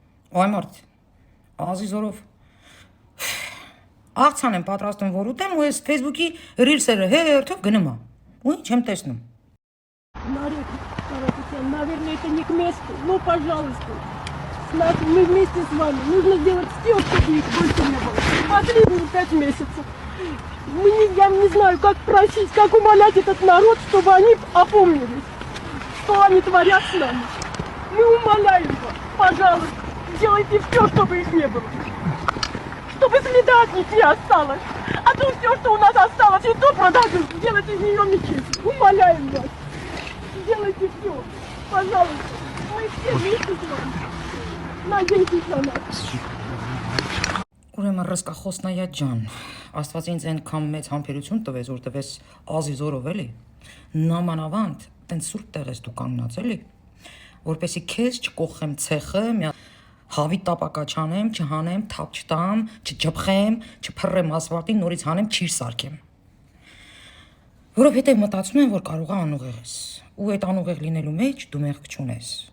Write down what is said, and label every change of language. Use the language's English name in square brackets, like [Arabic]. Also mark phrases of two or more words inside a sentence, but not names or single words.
[Armenian] Այ մարդ, Ազիզորով աղցան եմ պատրաստում, որ ուտեմ, ու ես Facebook-ի ռիլսերը հերթով գնում եմ։ Ու ինչ եմ տեսնում։ [Russian] Нарек, наверное, это не к месту, но, пожалуйста, мы вместе с вами. Нужно сделать все, чтобы их больше не было. Последние 5 месяцев. Я не знаю, как просить, как умолять этот народ, чтобы они опомнились, что они творят с нами. Мы умоляем вас, пожалуйста, делайте все, чтобы их не было. Чтобы следа от них не осталось. А то все, что у нас осталось, и то продадут, сделать из нее мечеть. Умоляем вас. Сделайте все, пожалуйста. Мы все вместе с вами. Надейтесь на нас. [Armenian] Ուրեմն ռսկախոսնայա ջան, Աստված ինձ այնքան մեծ համբերություն տվեց, որ տվեց Ազիզորով էլի, նամանավանդ տենց սուրբ տեղ ես դու կանգնած էլի, որպեսի քեզ չկողխեմ ցեխը, հավի տապակա չանեմ, չհանեմ, թափ չտամ, չջփխեմ, չփռեմ ասֆալտին, նորից հանեմ, չիր սարքեմ։ Որովհետև մտածում եմ, որ կարող է անուղեղ ես, ու այդ անուղեղ լինելու մեջ դու մեղք չունես։